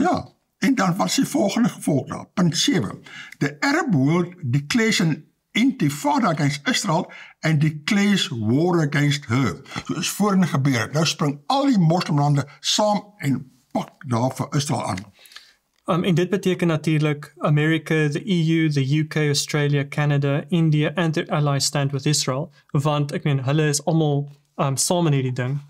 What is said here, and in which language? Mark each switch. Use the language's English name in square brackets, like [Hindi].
[Afrikaans] Ja, en dan was die volgende gevolg daar, punt 7. [English] The Arab world declares an intifada against Israel and declares war against her. [Afrikaans] So is voorheen gebeur. Nou spring al die moslimlande saam en pak daar vir Israel aan. En dit beteken natuurlijk [English] Amerika, the EU, the UK, Australia, Canada, India and their allies stand with Israel. [Afrikaans] Want ek meen, hulle is allemaal saam in hierdie ding.